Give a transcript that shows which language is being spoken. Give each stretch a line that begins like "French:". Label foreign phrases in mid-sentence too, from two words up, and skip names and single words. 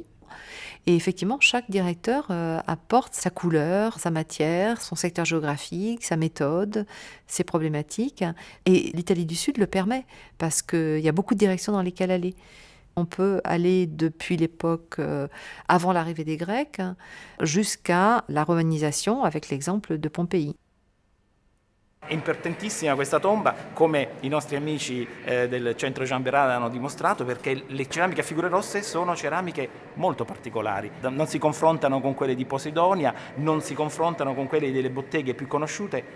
French: Et effectivement, chaque directeur apporte sa couleur, sa matière, son secteur géographique, sa méthode, ses problématiques. Et l'Italie du Sud le permet, parce qu'il y a beaucoup de directions dans lesquelles aller. On peut aller depuis l'époque avant l'arrivée des Grecs jusqu'à la romanisation, avec l'exemple de Pompéi.
Italian: È importantissima questa tomba, come i nostri amici del centro Jean Bérard hanno dimostrato, perché le ceramiche a figure rosse sono ceramiche molto particolari. Non si confrontano con quelle di Posidonia, non si confrontano con quelle delle botteghe più conosciute.